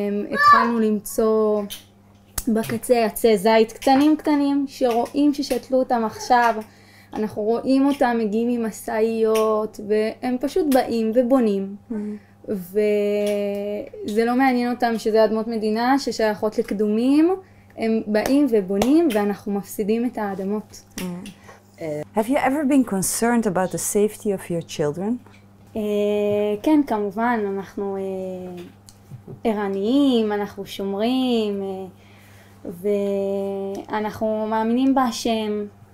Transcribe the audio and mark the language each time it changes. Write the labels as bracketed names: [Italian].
[Hebrew] התחלנו למצוא בקצה עצי זית קטנים קטנים שרואים ששתלו אותם עכשיו. אנחנו רואים אותם מגיעים עם מסעיות, והם פשוט באים ובונים. וזה לא מעניין אותם שזה אדמות מדינה ששייכות לקדומים. הם באים ובונים, ואנחנו מפסידים את האדמות. [English] Have you ever been concerned about the safety of your children? [Hebrew] כן, כמובן, אנחנו ערניים, אנחנו שומרים, ואנחנו מאמינים בהשם.